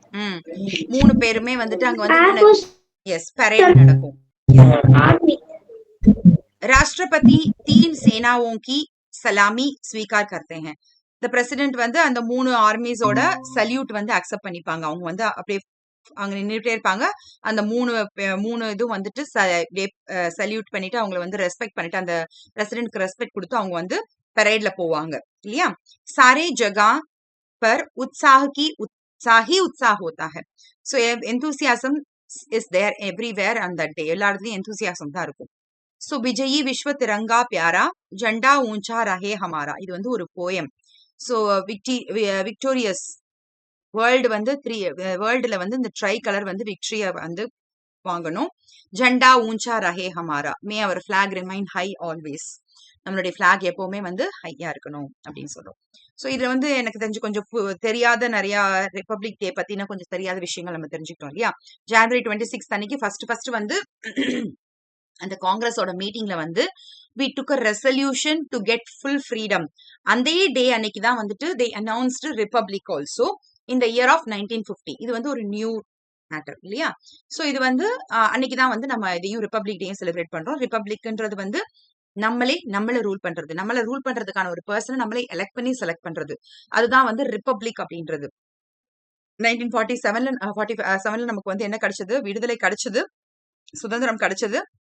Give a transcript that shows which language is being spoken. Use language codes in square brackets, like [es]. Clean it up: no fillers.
[ta] 3 பேருமே வந்துட்டு அங்க வந்து எஸ் பரேட் நடக்கும். [en] army [hi] राष्ट्रपति 3 सेनाओं की சலாமி ஸ்வீகார் करते हैं. [ta] த பிரசிடென்ட் வந்து அந்த 3 ஆர்மிஸோட சல்யூட் வந்து அக்செப்ட் பண்ணிப்பாங்க. அவங்க வந்து அப்படியே அங்க நின்றுட்டே இருப்பாங்க. அந்த 3 இதுவும் வந்துட்டு சல்யூட் பண்ணிட்டு அவங்களை வந்து ரெஸ்பெக்ட் பண்ணிட்டு அந்த பிரசிடென்ட்க்கு ரெஸ்பெக்ட் கொடுத்து அவங்க வந்து பரேட்ல போவாங்க இல்லையா. [hi] सारे जगह पर उत्साह होता है. [en] So enthusiasm is there everywhere on that day. [ta] எல்லா இடத்துலயும் enthusiasm தான் இருக்கும். [hi] सो विजयी विश्व तिरंगा प्यारा झंडा ऊंचा रहे हमारा. [ta] இது வந்து ஒரு போயம். சோ விக்டோரியஸ் வேர்ல்டு வந்து வேர்ல்டுல வந்து இந்த ட்ரை கலர் வந்து விக்டரிய வந்து வாங்கணும். [hi] ஜெண்டா ஊஞ்சா ரஹே ஹமாரா, [en] may our flag remain high always, [ta] நம்மளுடைய ஃபிளாக் எப்பவுமே வந்து ஹையா இருக்கணும் அப்படின்னு சொல்றோம். ஸோ இதுல வந்து எனக்கு தெரிஞ்சு கொஞ்சம் தெரியாத நிறைய ரிப்பப்ளிக் டே பத்தின கொஞ்சம் தெரியாத விஷயங்கள் நம்ம தெரிஞ்சுக்கிட்டோம் இல்லையா. ஜனவரி 26 அன்னைக்கு ஃபர்ஸ்ட் வந்து அந்த காங்கிரஸோட மீட்டிங்ல வந்து [en] we took a resolution to get full freedom. [ta] அந்த டே அன்னைக்கு தான் வந்துட்டு [en] they announced republic also in the year of 1950. [ta] இது வந்து ஒரு நியூ மேட்டர் இல்லையா. ஸோ இது வந்து அன்னைக்கு தான் வந்து நம்ம இதையும் ரிப்பப்ளிக் டேயும் செலிப்ரேட் பண்றோம். ரிப்பப்ளிக்ன்றது வந்து நம்மள ரூல் பண்றது, நம்மள ரூல் பண்றதுக்கான ஒரு பர்சனை நம்மளே எலெக்ட் பண்ணி செலக்ட் பண்றது, அதுதான் வந்து ரிப்பப்ளிக் அப்படின்றது. 1947 நமக்கு வந்து என்ன கிடைச்சது, விடுதலை கிடைச்சது, சுதந்திரம் கிடைச்சது.